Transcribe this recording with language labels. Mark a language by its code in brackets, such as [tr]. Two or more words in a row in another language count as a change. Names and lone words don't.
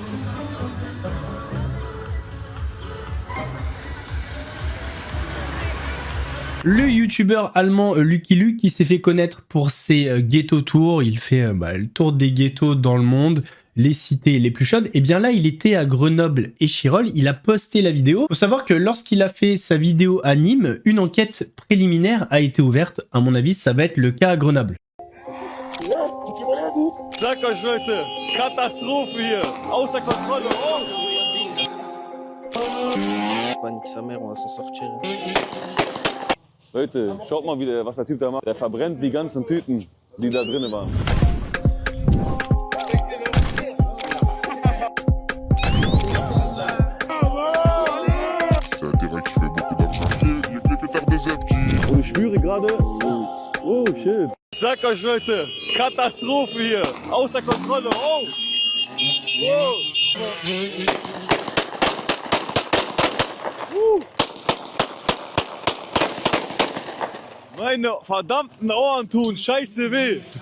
[fr] Le youtubeur allemand Lucky Luke qui s'est fait connaître pour ses [en] ghetto tours, [fr] il fait le tour des ghettos dans le monde, les cités les plus chaudes, et bien là il était à Grenoble et Chirol, il a posté la vidéo. Faut savoir que lorsqu'il a fait sa vidéo à Nîmes, une enquête préliminaire a été ouverte, à mon avis ça va être le cas à Grenoble. [de] Sag euch Leute, Katastrophe hier, außer Kontrolle. [fr] Panique sa mère, on va s'en sortir. [de] Leute, schaut mal, was der Typ da macht. Der verbrennt die ganzen Tüten, die da drinnen waren. [fr] C'est un terrain qui fait beaucoup d'argent. Les pétards de Zeb qui... [de] Und ich spüre gerade... [en] Oh, shit. [de] Sag euch Leute, Katastrophe hier, außer Kontrolle. Oh! Meine verdammten Ohren tun scheiße weh.